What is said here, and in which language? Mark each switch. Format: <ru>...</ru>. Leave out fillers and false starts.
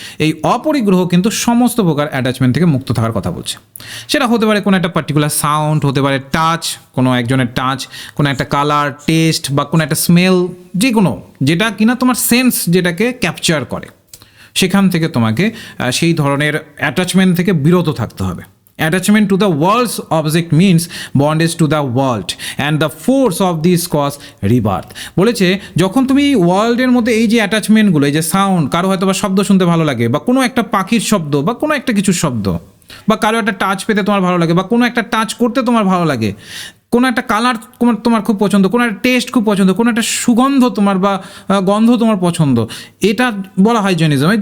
<bn>এই অপরিগ্রহ কিন্তু সমস্ত প্রকার অ্যাটাচমেন্ট থেকে মুক্ত থাকার কথা বলছে। সেটা হতে পারে কোনো একটা পার্টিকুলার সাউন্ড, হতে পারে টাচ, কোনো একজনের টাচ, কোনো একটা কালার, টেস্ট বা কোনো একটা স্মেল, যে কোনো যেটা কিনা তোমার সেন্স যেটাকে ক্যাপচার করে, সেখান থেকে তোমাকে সেই ধরনের অ্যাটাচমেন্ট থেকে বিরত থাকতে হবে।</bn> <en>Attachment to the world's object means bondage to the world and the force of this cause rebirth।</en> <bn>বলেছে যখন তুমি ওয়ার্ল্ডের মধ্যে এই যে অ্যাটাচমেন্টগুলো, এই যে সাউন্ড, কারো হয়তো বা শব্দ শুনতে ভালো লাগে, বা কোনো একটা পাখির শব্দ, বা কোনো একটা কিছুর শব্দ, বা কারো একটা টাচ পেতে তোমার ভালো লাগে, বা কোনো একটা টাচ করতে তোমার ভালো লাগে, কোনো একটা কালার তোমার খুব পছন্দ, কোনো একটা টেস্ট খুব পছন্দ, কোনো একটা সুগন্ধ তোমার বা গন্ধ তোমার পছন্দ, এটা বলা হয় জেনিজম।</bn>